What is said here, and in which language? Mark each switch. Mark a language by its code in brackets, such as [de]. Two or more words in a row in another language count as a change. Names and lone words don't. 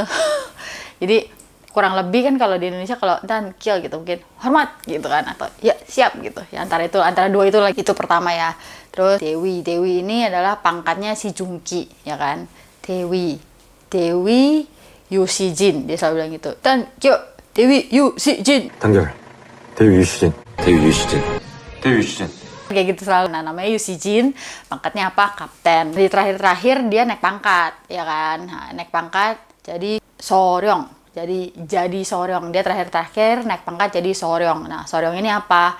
[id] Jadi kurang lebih kan kalau di Indonesia kalau 단결 gitu mungkin hormat gitu kan, atau ya siap gitu. Ya antara dua itu lagi, itu pertama ya. Terus Dewi ini adalah pangkatnya si Jungki ya kan. Dewi Yushijin, dia selalu bilang gitu. [ko] 단결 대위 유시진. 단결. 대위 유시진. [id] Kayak gitu selalu. Nah namanya Yushijin, pangkatnya apa? Kapten. Di terakhir dia naik pangkat ya kan. Nah, naik pangkat jadi Soryong. Jadi Soryong. Dia terakhir naik pangkat jadi Soryong. Nah Soryong ini apa?